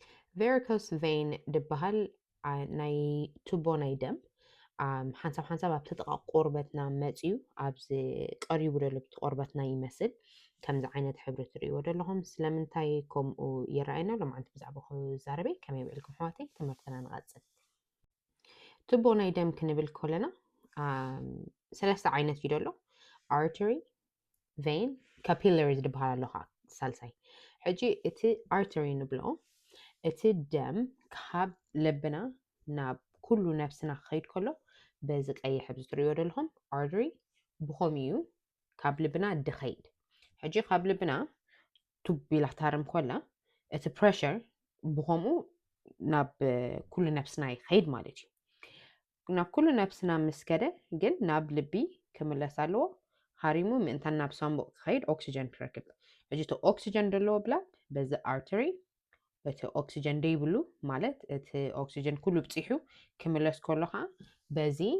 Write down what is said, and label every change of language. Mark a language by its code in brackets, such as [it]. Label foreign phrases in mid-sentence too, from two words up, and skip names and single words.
[en] varicose vein [ti] ድበሃል ናይ ቱቦ ናይ ደም ሓንሳብ ኣብ ትጥቃ ቆርበትና መፅዩ ኣብዚ ቀሪቡ ዘሎ ብቲ ቆርበትና ይመስል ከምዚ ዓይነት ሕብሪ ትሪእዎ ዘለኹም ስለምንታይ ከምኡ ይረኣየና ሎማዓንቲ ብዛዕባ ክዛረበ ከመይ ውዒልኩም ኣሕዋተይ ትምህርትና ንቐፅል ቱቦ ናይ ደም ክንብል ከለና ሰለስተ ዓይነት እዩ ደሎ [en] artery vein capillaries [ti] ዝበሃል ኣሎ ከዓ ሳልሳይ ሕጂ እቲ artery ንብሎ እቲ ደም ካብ ልብና ናብ ኩሉ ነፍስና ክኸይድ ከሎ በዚ ቀይሕ ሕብሪ ትሪእዎ ዘለኹም artery ብኸምኡ እዩ ካብ ልብና ድኸይድ ሕጂ ካብ ልብና ቱብ ኢላ ክትሃርም ከላ እቲ pressure ብኸምኡ ናብ ኩሉ ነፍስና ይኸይድ ማለት እዩ ናብ ኩሉ ነፍስና ምስ ከደ ግን ናብ ልቢ ክምለስ ኣለዎ ሃሪሙ ምእንታን ናብ ሳንቡቕ ክኸይድ ኦክሲጀን ክረክብ ሕጂ እቲ ኦክሲጀን ዘለዎ ብላድ በዚ artery እቲ ኦክሲጀን ደይብሉ ማለት እቲ ኦክሲጀን ኩሉ ብፂሑ ክምለስ ከሎ ከዓ በዚ